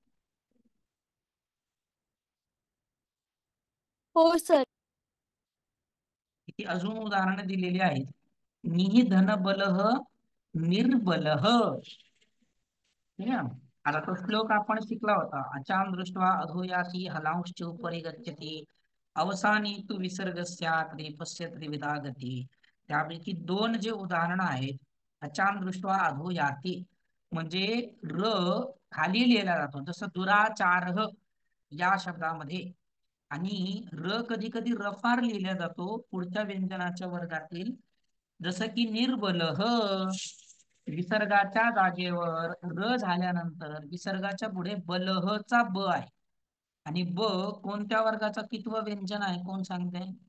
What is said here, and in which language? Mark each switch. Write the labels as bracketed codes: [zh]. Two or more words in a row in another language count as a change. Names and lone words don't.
[mr] हो सर. किती अजून उदाहरणं दिलेली आहेत. [sa] निधन बलह निर्बलह. [mr] ठीक आहे. आता तो श्लोक आपण शिकला होता. [sa] अचाम दृष्ट्वा अधोयाती हलांश्च उपरि गच्छति अवसानी तू विसर्गस्यात् रेफस्य त्रिविधा गती. [mr] त्यापैकी दोन जे उदाहरणं आहेत, [sa] अचाम दृष्ट्वा अधोयाती [mr] म्हणजे र खाली लिहिला जातो, जसं दुराचार या शब्दामध्ये, आणि र कधी कधी रफार लिहिला जातो पुढच्या व्यंजनाच्या वर्गातील, जसं की निर्बलह. विसर्गाच्या जागेवर र झाल्यानंतर विसर्गाच्या पुढे बलहचा ब आहे, आणि ब कोणत्या वर्गाचा कितवं व्यंजन आहे, कोण सांगते?